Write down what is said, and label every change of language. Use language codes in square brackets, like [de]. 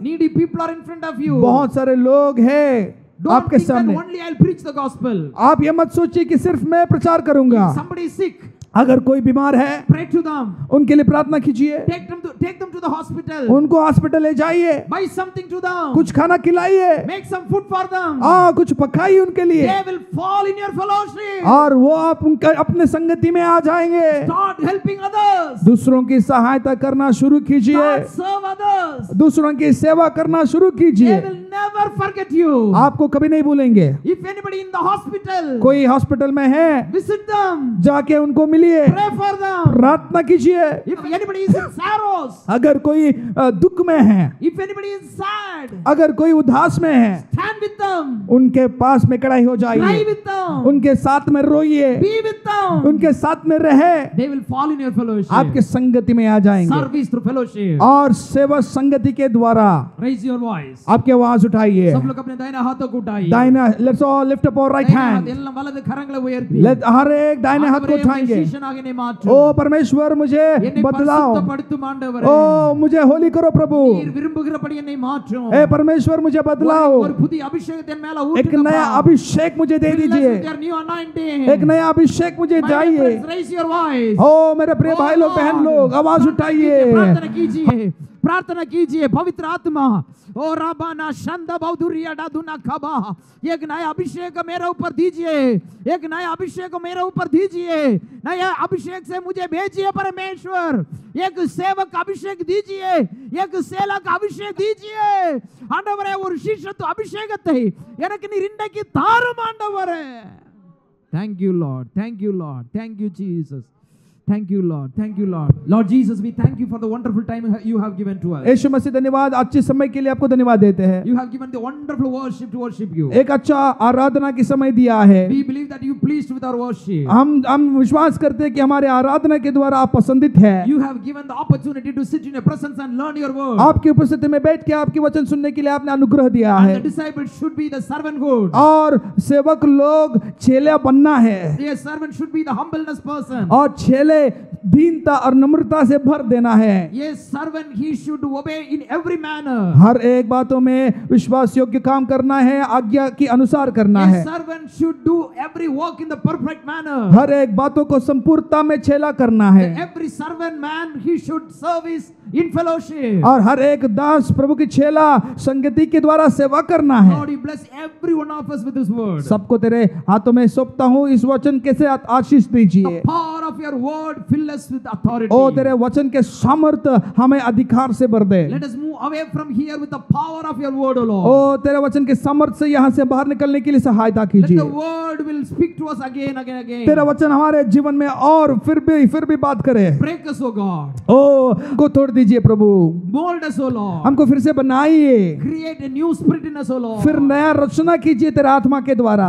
[en] Needy people are in front of you. [hi] बहुत सारे लोग हैं [en] Don't [hi] आपके [en] think that [hi] सामने। [en] only I'll preach the gospel. [hi] आप ये मत सोचिए कि सिर्फ मैं प्रचार करूंगा। [en] Somebody is sick, [hi] अगर कोई बीमार है, [en] pray to them. [hi] उनके लिए प्रार्थना कीजिए, [en] Take them to the hospital. [hi] उनको हॉस्पिटल ले जाइए, [en] Buy something to them. [hi] कुछ खाना खिलाइए, [en] Make some food for them. [hi] कुछ पकाइए उनके लिए, [en] They will fall in your fellowship. [hi] और वो आप उनका अपने संगति में आ जाएंगे। [en] Start helping others. [hi] दूसरों की सहायता करना शुरू कीजिए, [en] Start serve others. [hi] दूसरों की सेवा करना शुरू [en] They [hi] कीजिए। [en] will never forget you. [hi] आपको कभी नहीं भूलेंगे। [en] If anybody in the hospital, [hi] कोई हॉस्पिटल में है, [en] visit them. [hi] जाके उनको मिलिए, [en] Pray for them. [hi] प्रार्थना कीजिए। [en] If anybody is in sorrows, [hi] अगर कोई दुख में है, [en] if anybody is sad, [hi] अगर कोई उदास में है, [en] stand with them. [hi] उनके पास में खड़े हो [en] Cry [hi] जाइए, [en] with them. [hi] उनके साथ में रोइए, [en] Be with them. [hi] उनके साथ में रहे, [en] They will fall in your fellowship. [hi] आपके संगति में आ जाएंगे। [en] Service through fellowship. [hi] और सेवा संगति के द्वारा [en] Raise your voice. [hi] आपकी आवाज उठाइए। सब लोग अपने दाहिना हाथों को उठाइए. दाहिना, [en] let's all lift up our right [hi] दाहिना हाथ, [en] hand। [ta] எல்லாம் வலது கரங்களை உயர்த்தி. [hi] हर एक दाहिने हाथ को [ta] ஆண்டவரே, [hi] उठाएंगे। [ta] உம்முடைய சீஷனாக என்னை மாற்றும். [hi] ओ परमेश्वर, मुझे [ta] என்னை [hi] बदलाओ। [ta] பரிசுத்தப்படுத்தும் ஆண்டவரே. [hi] ओ मुझे होली करो प्रभु। [ta] நீர் விரும்புகிறபடி என்னை மாற்றும். [hi] ए परमेश्वर, मुझे बदलाओ। [ta] ஒரு புதிய அபிஷேகத்தை என் மேல [hi] एक [ta] ஊற்றுங்கப்பா. [hi] नया अभिषेक मुझे दे [en] Fill us [hi] दीजिए। [en] with your new anointing. [hi] एक नया अभिषेक मुझे [en] My dear [hi] चाहिए। [en] friends, raise your voice. [hi] ओ मेरे प्रिय [en] Oh [hi] भाई लोग, [en] Lord, [hi] बहन लोग, आवाज उठाइए। प्रार्थना कीजिए, प्रार्थना कीजिए। पवित्र आत्मा, ओ राबाना शंदा बौदुरिया डादुना खबा, एक नया अभिषेक मेरे ऊपर दीजिए, एक नया अभिषेक मेरे ऊपर दीजिए, नया अभिषेक से मुझे भेजिए परमेश्वर। एक सेवक अभिषेक दीजिए, एक सेवक अभिषेक दीजिए ஆண்டவரே। [ta] ஒரு சிஷ்யத்து அபிஷேகத்தை எனக்கு நீர் இன்றைக்கு தாரும் ஆண்டவரே। [en] Thank you Lord, thank you Lord, thank you Jesus. Thank you Lord, thank you Lord. Lord Jesus, we thank you for the wonderful time you have given to us. [hi] यीशु मसीह, धन्यवाद, अच्छे समय के लिए आपको धन्यवाद देते हैं। [en] You have given the wonderful worship to worship you. [hi] एक अच्छा आराधना की समय दिया है। [en] We believe that you pleased with our worship. [hi] हम विश्वास करते हैं कि हमारे आराधना के द्वारा आप पसंदित है। [en] You have given the opportunity to sit in your presence and learn your word. [hi] आपकी उपस्थिति में बैठ के आपकी वचन सुनने के लिए आपने अनुग्रह दिया [en] And [hi] है। [en] the disciples should be the servanthood. [hi] और सेवक लोग चेला बनना है, [en] The servant should be the humbleness person. [hi] और चेले दीनता और नम्रता से भर देना है। [en] Yes, servant, he should obey in every manner. [hi] हर एक बातों में विश्वास योग्य काम करना है, आज्ञा के अनुसार करना [en] Yes, [hi] है। [en] servant should do every work in the perfect manner. [hi] हर एक बातों को संपूर्णता में चेला करना है। [en] Every servant man, he should service in fellowship. [hi] और हर एक दास प्रभु की चेला संगति के द्वारा सेवा करना है। [en] Lord, you bless every one of us with His word. [hi] सबको तेरे हाथों में सौंपता हूँ, इस वचन कैसे आशीष दीजिए। [en] The power of your word fill us with authority. [hi] ओ तेरे वचन के सामर्थ्य हमें अधिकार से भर दे। [en] Let us move away from here with the power of your word, O Lord. [hi] ओ तेरे वचन के सामर्थ्य से यहाँ से बाहर निकलने के लिए सहायता [en] Let [hi] कीजिए। [en] the word will speak to us again. [hi] तेरा वचन हमारे जीवन में और फिर भी बात करे। [en] Break us, O God. [hi] ओ को तोड़ दीजिए प्रभु, [en] Mold us, O Lord. [hi] हमको फिर से बनाइए, [en] Create a new spirit in us, O Lord. [hi] फिर नया रचना कीजिए तेरे आत्मा के द्वारा।